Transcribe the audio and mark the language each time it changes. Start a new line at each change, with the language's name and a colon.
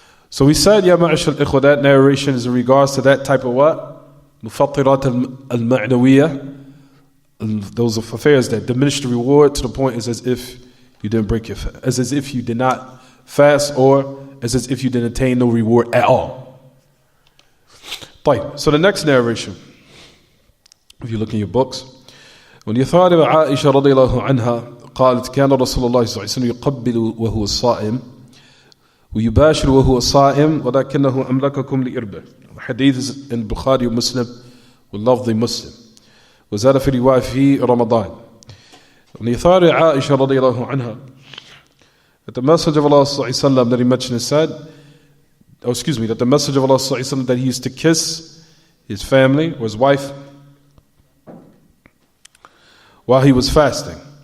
English: So we said, Ya ma'ish al-ikhwa, that narration is in regards to that type of what? Mufattirat al-ma'nawiyah. Those affairs that diminish the reward to the point is as if you didn't break your fast, as if you did not fast, or as if you didn't attain no reward at all.
Arabic: So the next narration, if you look in your books, when يثارب عائشة رضي الله عنها قالت كان رسول الله صلى الله عليه وسلم يقبل وهو صائم ويباشر وهو صائم ولكنه أملككم لإربه. الحديث is in Bukhari and Muslim واللفظ مسلم وزاد في رواية في رمضان.
English: when يثارب عائشة رضي الله عنها, that the Messenger of Allah صلى الله عليه وسلم that he mentioned said, that the Messenger of Allah صلى الله عليه وسلم that he used to kiss his family or his wife while he was fasting.